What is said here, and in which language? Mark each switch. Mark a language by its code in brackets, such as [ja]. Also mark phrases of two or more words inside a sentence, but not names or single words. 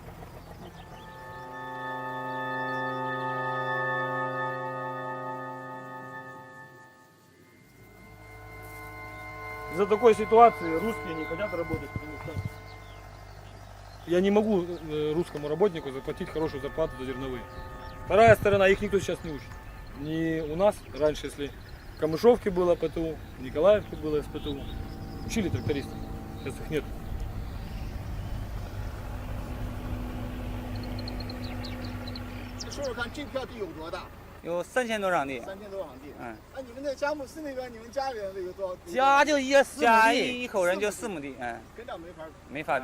[ru] Из-за такой ситуации русские не хотят работать, потому что я не могу русскому работнику заплатить хорошую зарплату за зерновые. Вторая сторона, их никто сейчас не учит. Не у нас раньше, если Камышовке было ПТУ, в Николаевке было СПТУ. Учили трактористов. Сейчас их нет. [zh] 有3000多场地。3000多场地。那你们那佳木斯那边，你们家人这个多？家就4亩地。家一口人就4亩地，跟这没法比，